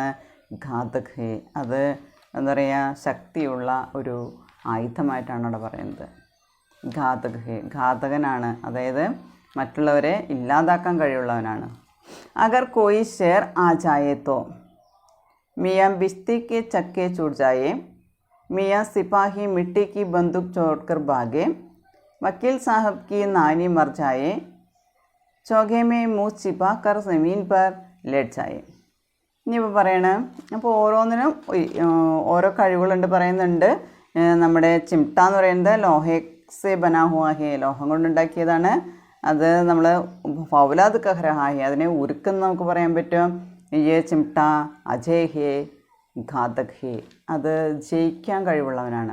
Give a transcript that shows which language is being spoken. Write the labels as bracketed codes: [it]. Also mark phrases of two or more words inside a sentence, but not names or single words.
[hi] घातक है, [ml] അത് എന്താ പറയുക, ശക്തിയുള്ള ഒരു ആയുധമായിട്ടാണ് അവിടെ പറയുന്നത്. [hi] घातक है, [ml] ഘാതകനാണ്, അതായത് മറ്റുള്ളവരെ ഇല്ലാതാക്കാൻ കഴിവുള്ളവനാണ്. [hi] अगर कोई शेर आ जाए तो मियाँ बिस्ती के छक्के छूट जाए, मियाँ सिपाही मिट्टी की बंदूक छोड़कर भागे, वकील साहब की नानी मर जाए, चौगे में मुँह छिपा कर ज़मीन पर लेट जाए. [ml] ഇനിയിപ്പോൾ പറയണേ, അപ്പോൾ ഓരോന്നിനും ഓരോ കഴിവുകളുണ്ട് പറയുന്നുണ്ട്. നമ്മുടെ ചിംട്ട എന്ന് പറയുന്നത് [hi] लोहे से बना हुआ है, [ml] ലോഹം കൊണ്ടുണ്ടാക്കിയതാണ്. അത് നമ്മൾ [hi] फौलाद कह रहा है, [ml] അതിനെ ഉരുക്കെന്ന് നമുക്ക് പറയാൻ പറ്റും. ഈ [hi] चिमटा अजय है घातक है, [ml] അത് ജയിക്കാൻ കഴിവുള്ളവനാണ്.